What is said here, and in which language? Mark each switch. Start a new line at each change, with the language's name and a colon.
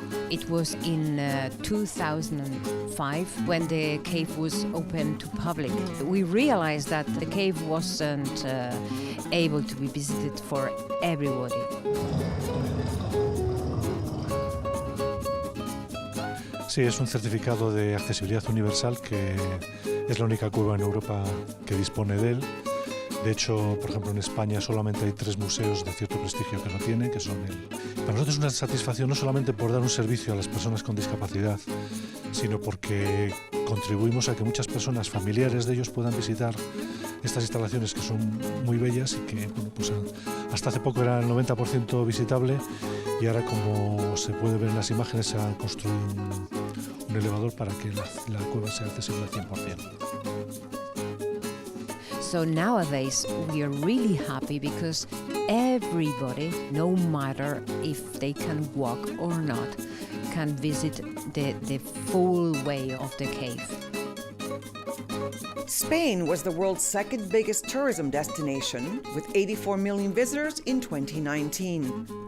English: It was in 2005 when the cave was open to public. We realized that the cave wasn't able to be visited for everybody.
Spanish: Sí, es un certificado de accesibilidad universal que es la única cueva en Europa que dispone de él. De hecho, por ejemplo, en España solamente hay 3 museos de cierto prestigio que lo tienen, que son Para nosotros es una satisfacción no solamente por dar un servicio a las personas con discapacidad, sino porque contribuimos a que muchas personas, familiares de ellos, puedan visitar estas instalaciones que son muy bellas y que, bueno, pues hasta hace poco era el 90% visitable y ahora, como se puede ver en las imágenes, se ha construido un elevador para que la cueva sea accesible al 100%.
English: So nowadays we are really happy because everybody, no matter if they can walk or not, can visit the full way of the cave. Spain was the world's second biggest tourism destination, with 84 million visitors in 2019.